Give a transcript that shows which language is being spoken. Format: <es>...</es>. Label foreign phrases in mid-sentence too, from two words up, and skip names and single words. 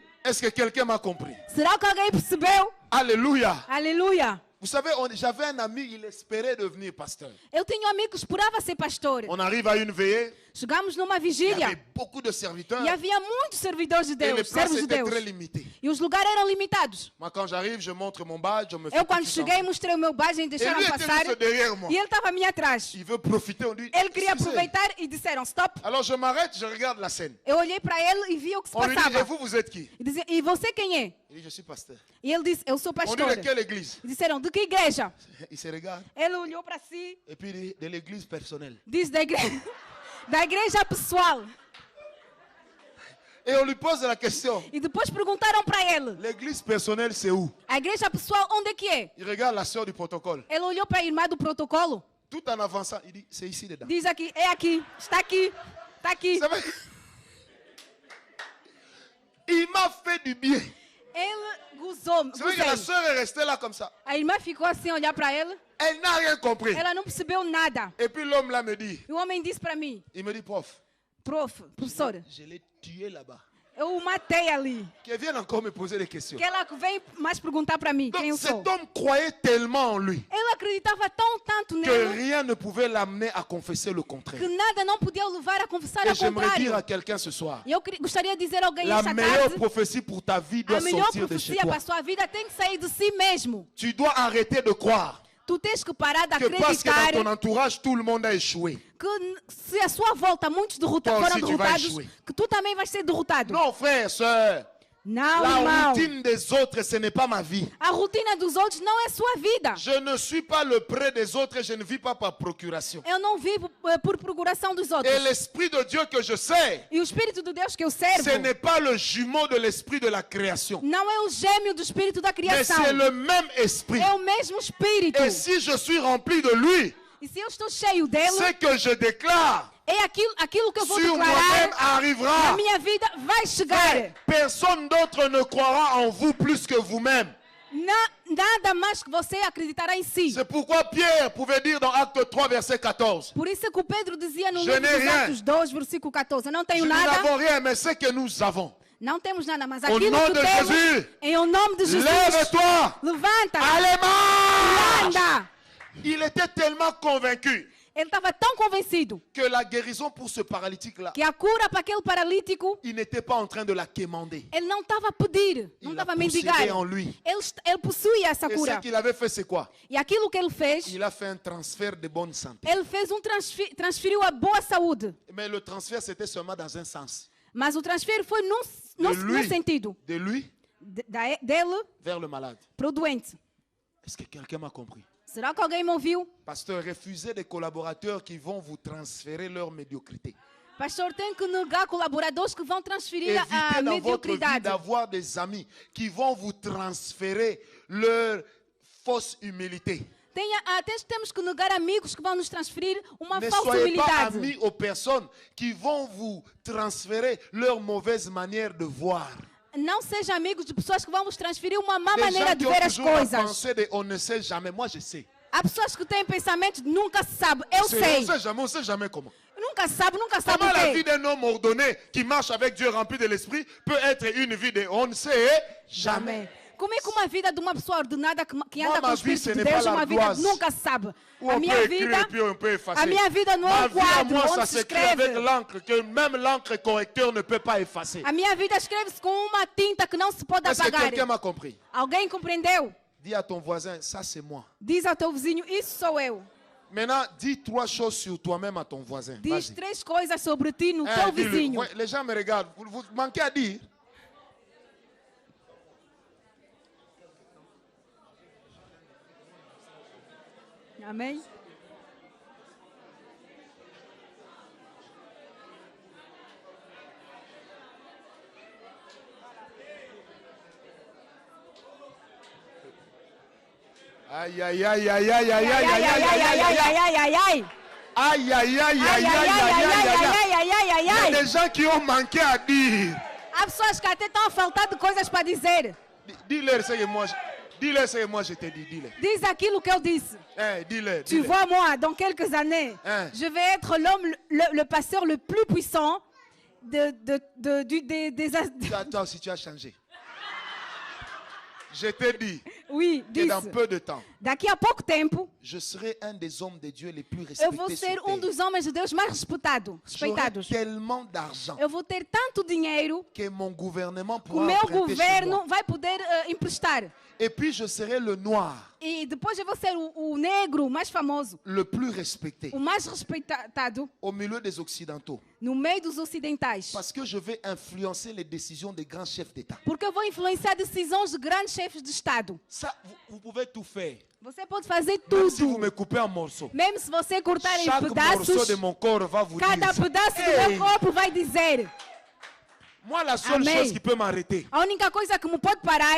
<fr>Est-ce que quelqu'un m'a compris?</fr> <pt>Será que alguém percebeu?</pt> <fr>Alléluia.</fr> <pt>Aleluia.</pt> <fr>Vous savez, j'avais un ami, il espérait devenir pasteur.</fr> <pt>Eu tinha um amigo que esperava ser pastor.</pt> <fr>On arrive à une veillée,</fr> <pt>Chegamos numa</pt> <fr>il y</fr> <pt>vigília</pt> <fr>avait beaucoup de serviteurs</fr> <pt>e havia muitos servidores de</pt> <fr>et les</fr> <pt>Deus,</pt> <fr>places</fr> <pt>servos de</pt> <fr>étaient</fr> <pt>Deus.</pt> <fr>très limitées.</fr> <pt>E os lugares eram limitados.</pt> <fr>Moi, quand j'arrive, je montre mon badge, on me fait</fr> <pt>Eu, quando</pt> <fr>petit</fr> <pt>cheguei,</pt> <fr>sang.</fr> <pt>mostrei o meu badge e</pt> <fr>Et</fr> <pt>deixaram</pt> <fr>lui était</fr> <pt>passar.</pt> <fr>juste derrière moi.</fr> <pt>E ele estava a mim atrás.</pt> <fr>Il veut profiter, on dit.</fr> <pt>Ele queria</pt> <fr>excusez.</fr> <pt>aproveitar e disseram stop.</pt> <fr>Alors je m'arrête, je regarde la scène.</fr> <pt>Eu olhei para ele e vi o que se</pt> <fr>On lui dit, et</fr> <pt>passava.</pt> <fr>vous êtes qui?</fr> <pt>E dizia, e você quem é?</pt> <fr>Il dit, je suis pasteur.</fr> <pt>E ele disse, eu sou</pt> <fr>On dit,</fr> <pt>pastor.</pt> <fr>de quelle église?</fr> <pt>E disseram, de que igreja?</pt> <fr>Il se regarde.</fr> <pt>Ele olhou para si,</pt> <fr>Et puis il dit, de l'église personnelle.</fr> <pt>disse da igreja, da igreja pessoal.</pt> <fr>Et on lui pose la question,</fr> <pt>E depois perguntaram para ele,</pt> <fr>l'église personnelle, c'est où?</fr> <pt>a igreja pessoal onde é que é?</pt> <fr>Il regarde la sœur du protocole.</fr> <pt>Ele olhou para a irmã do protocolo,</pt> <fr>Tout en avançant, il dit, c'est ici dedans.</fr> <pt>diz aqui, é aqui, está aqui, está aqui.</pt> <fr>Vous savez, il m'a fait du bien.</fr> <pt>Ele gozou.</pt> <fr>C'est vrai que la</fr> <pt>Gozei.</pt> <fr>soeur est restée là comme ça.</fr> <pt>A irmã ficou assim, olhar para ele.</pt> <fr>Elle n'a rien compris.</fr> <pt>Ela não percebeu nada.</pt> <fr>Et puis l'homme là me dit,</fr> <pt>E o homem disse para mim,</pt> <fr>il me dit, prof,</fr> <pt>professora,</pt> <fr>je l'ai tué là-bas.</fr> <pt>eu o matei ali.</pt> <fr>Qu'elle vienne encore me poser des questions.</fr> <pt>Que ela vem mais perguntar para mim quem eu</pt> <fr>Donc</fr> <pt>sou.</pt> <fr>cet homme croyait tellement en lui</fr> <pt>Ele acreditava tanto</pt> <fr>que</fr> <pt>nele</pt> <fr>rien ne pouvait l'amener à confesser le contraire.</fr> <pt>que nada não podia o levar a confessar</pt> <fr>Et</fr> <pt>ao</pt> <fr>j'aimerais dire à</fr> <pt>contrário.</pt> <fr>quelqu'un ce soir,</fr> <pt>E eu gostaria de dizer a alguém</pt> <fr>la</fr> <pt>esta</pt> <fr>meilleure</fr> <pt>tarde,</pt> <fr>prophétie pour ta vie doit</fr> <pt>a melhor</pt> <fr>sortir de chez</fr> <pt>profecia</pt> <fr>toi.</fr> <pt>para a sua vida tem que sair de si mesmo.</pt> <fr>Tu dois arrêter de croire</fr> <pt>Tu tens que parar de</pt> <fr>que parce que</fr> <pt>acreditar</pt> <fr>dans ton entourage, tout le monde a échoué.</fr> <pt>que se à sua volta muitos</pt> <fr>Toi</fr> <pt>foram</pt> <fr>aussi, tu vas</fr> <pt>derrotados,</pt> <fr>échouer.</fr> <pt>que tu também vais ser derrotado.</pt> <fr>Non, frère, soeur,</fr> <pt>Não,</pt> <fr>la</fr> <pt>irmão.</pt> <fr>routine des autres, ce n'est pas ma vie.</fr> <pt>A rotina dos outros não é sua vida.</pt> <fr>Je ne suis pas le près des autres et je ne vis pas par procuration.</fr> <pt>Eu não vivo por procuração dos outros.</pt> <fr>Et l'Esprit de Dieu que je sais,</fr> <pt>E o Espírito de Deus que eu servo</pt> <fr>ce n'est pas le jumeau de l'Esprit de la création,</fr> <pt>não é o gêmeo do Espírito da</pt> <fr>mais</fr> <pt>criação.</pt> <fr>c'est le même Esprit.</fr> <pt>É o mesmo Espírito.</pt> <fr>Et si je suis rempli de lui,</fr> <pt>E se eu estou cheio dele,</pt> <fr>ce que je déclare</fr> <pt>é aquilo que eu vou</pt> <fr>sur moi-même</fr> <pt>declarar</pt> <fr>arrivera.</fr> <pt>na minha vida vai chegar.</pt> <fr>Personne d'autre ne croira en vous plus que vous-même.</fr> <pt>Nada mais que você acreditará em si.</pt> <fr>C'est pourquoi Pierre pouvait dire dans Acte 3, verset 14,</fr> <pt>Por isso que o Pedro dizia no</pt> <fr>Je</fr> <pt>livro</pt> <fr>n'ai</fr> <pt>dos</pt> <fr>rien.</fr> <pt>Atos 2, versículo 14, eu não tenho</pt> <fr>nous</fr> <pt>nada,</pt> <fr>n'avons rien, mais ce que nous avons.</fr> <pt>não temos nada, mas</pt> <fr>Au</fr> <pt>aquilo</pt> <fr>nom</fr> <pt>que</pt> <fr>de</fr> <pt>temos,</pt> <fr>Jésus,</fr> <pt>em o nome de Jesus,</pt> <fr>lève-toi,</fr> <pt>levanta,</pt> <fr>allez marche.</fr> <pt>anda.</pt> <fr>Il était tellement convaincu</fr> <pt>Ele estava tão convencido</pt> <fr>que la guérison pour ce paralytique-là,</fr> <pt>que a cura para aquele paralítico,</pt> <fr>il n'était pas en train de la quémander.</fr> <pt>ele não estava a pedir, não</pt> <fr>Il</fr> <pt>estava</pt> <fr>a</fr> <pt>a mendigar.</pt> <fr>possédé en lui.</fr> <pt>Ele possuía essa</pt> <fr>Et ce</fr> <pt>cura.</pt> <fr>qu'il avait fait, c'est quoi?</fr> <pt>E aquilo que ele fez,</pt> <fr>Il a fait un transfert de bonne santé.</fr> <pt>ele fez transferiu a boa saúde.</pt> <fr>Mais le transfert, c'était seulement dans un sens.</fr> <pt>Mas o transfer foi num sentido.</pt> <fr>De lui</fr> <pt>Dele</pt> <fr>vers le malade.</fr> <pt>para o doente.</pt> <fr>Est-ce que quelqu'un m'a compris?</fr> <pt>Será que alguém me ouviu?</pt> <fr>Pasteur, refusez des collaborateurs qui vont vous transférer leur médiocrité.</fr> <pt>Pastor, tem que negar colaboradores que vão transferir a</pt> <fr>Évitez dans votre vie</fr> <pt>mediocridade.</pt> <fr>d'avoir des amis qui vont vous transférer leur fausse humilité.</fr> <pt>Temos que negar amigos que vão nos transferir uma</pt> <fr>Ne</fr> <pt>falsa</pt> <fr>soyez pas</fr> <pt>humildade.</pt> <fr>amis aux personnes qui vont vous transférer leur mauvaise manière de voir.</fr> <pt>Não seja amigos de pessoas que vão vos transferir uma má</pt> <fr>Des</fr> <pt>maneira</pt> <fr>gens</fr> <pt>de</pt> <fr>qui ont</fr> <pt>ver as</pt> <fr>toujours la</fr> <pt>coisas.</pt> <fr>pensée de on ne sait jamais. Moi, je sais.</fr> <pt>Há pessoas que têm pensamentos de nunca se sabe. Eu sei.</pt> <fr>On sait jamais comment.</fr> <pt>Nunca sabe</pt> <fr>Comment la</fr> <pt>o</pt> <fr>vie</fr> <pt>quê.</pt> <fr>d'un homme ordonné qui marche avec Dieu rempli de l'esprit peut être une vie de on ne sait jamais.</fr> <pt>Amém. Como é que uma vida de uma pessoa ordenada que anda</pt> <fr>Moi,</fr> <pt>com</pt> <fr>ma</fr> <pt>o</pt> <fr>vie,</fr> <pt>Espírito</pt> <fr>ce</fr> <pt>de</pt> <fr>n'est</fr> <pt>Deus</pt> <fr>pas</fr> <pt>é uma vida que</pt> <fr>l'ardoise.</fr> <pt>nunca se sabe?</pt> <fr>Ou</fr> <pt>A</pt> <fr>on</fr> <pt>minha</pt> <fr>peut écrire</fr> <pt>vida,</pt> <fr>et puis on peut effacer.</fr> <pt>a minha vida não é</pt> <fr>Ma</fr> <pt>um</pt> <fr>vie à</fr> <pt>quadro</pt> <fr>moi, ça</fr> <pt>onde se</pt> <fr>s'écrit avec</fr> <pt>escreve.</pt> <fr>l'encre que même l'encre correcteur ne peut pas effacer.</fr> <pt>A minha vida escreve-se com uma tinta que não se pode</pt> <fr>Est-ce que</fr> <pt>apagar.</pt> <fr>quelqu'un m'a compris?</fr> <pt>Alguém compreendeu?</pt> <fr>Dis à ton voisin, ça c'est moi.</fr> <pt>Diz ao teu vizinho, isso sou eu.</pt> <fr>Maintenant, dis 3 choses sur toi-même à ton voisin.</fr> <pt>Diz</pt> <fr>Vas-y.</fr> <pt>3 coisas sobre ti no teu</pt> <fr>Dis-le.</fr> <pt>vizinho.</pt> <fr>Ouais, les gens me regardent. Vous manquez à dire.</fr> <pt>Amém? Aïe, aïe, aïe, aïe, aïe, aïe, Ai, aïe, ai, ai, ai, ai, ai, ai, ai, ai, ai. Aïe, aïe, aïe, Ai, aïe, ai, aïe, ai, ai, aïe, ai, aïe, aïe. ai, ai, ai, ai,</pt> <fr>Il y a ai. des gens qui ont manqué à dire.</fr> <pt>Há pessoas que até estão a faltar de coisas para dizer.</pt> <fr>Dis-leur ce que moi, dis-leur ce que moi je te dis. Dis-leur.</fr> <pt>Diz aquilo que eu disse.</pt> <fr>Dis-leur. Tu vois, moi, dans quelques années, Hein. je vais être l'homme, le pasteur le plus puissant des Toi aussi, tu as changé. Je te dis Oui, que dans</fr> <pt>disse.</pt> <fr>peu de temps,</fr> <pt>Daqui a pouco tempo,</pt> <fr>je serai un des hommes de Dieu les plus</fr> <pt>eu vou</pt> <fr>respectés</fr> <pt>ser</pt> <fr>sur</fr> <pt>um</pt> <fr>terre.</fr> <pt>dos homens de Deus mais</pt> <fr>J'aurai</fr> <pt>respeitados.</pt> <fr>tellement d'argent</fr> <pt>Eu vou ter tanto dinheiro</pt> <fr>que mon gouvernement</fr> <pt>que o</pt> <fr>pourra</fr> <pt>meu</pt> <fr>emprunter chez</fr> <pt>governo</pt> <fr>moi.</fr> <pt>vai poder emprestar.</pt> <fr>Et puis je serai le noir,</fr> <pt>E depois eu vou ser o negro mais famoso,</pt> <fr>le plus respecté</fr> <pt>o mais respeitado</pt> <fr>au milieu des occidentaux.</fr> <pt>no meio dos ocidentais.</pt> <fr>Parce que je vais influencer les décisions des grands chefs d'État.</fr> <pt>Porque eu vou influenciar decisões de grandes chefes de Estado.</pt> <fr>Ça, vous pouvez tout faire.</fr> <pt>Você pode fazer</pt> <fr>Même si vous</fr> <pt>tudo.</pt> <fr>me coupez en morceaux.</fr> <pt>Mesmo se você cortar em</pt> <fr>Chaque morceau</fr> <pt>pedaços,</pt> <fr>de mon corps va vous</fr> <pt>cada</pt> <fr>dire.</fr> <pt>pedaço do</pt> <fr>Hey,</fr> <pt>meu corpo vai dizer.</pt> <fr>moi, la seule</fr> <pt>Amen.</pt> <fr>chose qui peut m'arrêter,</fr> <pt>A única coisa que me pode parar,</pt>